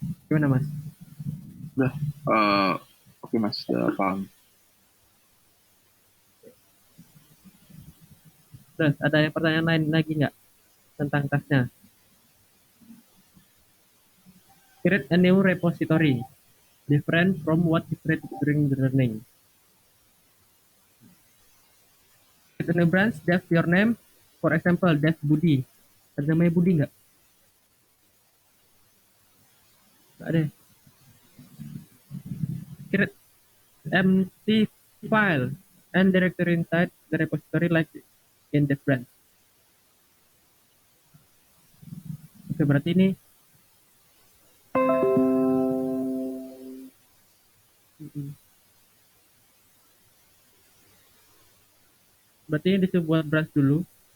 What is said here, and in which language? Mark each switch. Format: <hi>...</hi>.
<id>Gimana Mas? Udah, oke Mas, udah paham. Terus ada pertanyaan lain lagi nggak tentang tasnya?</id> <en>Create a new repository different from what is created during the learning. Create a new branch, dev your name, for example, dev Budi.</en> <id>Ada namanya Budi nggak? Nggak ada.</id> <en>Create empty file and directory inside the repository like in the branch.</en> <id>Oke, berarti ini berarti ini disuruh buat branch dulu.</id>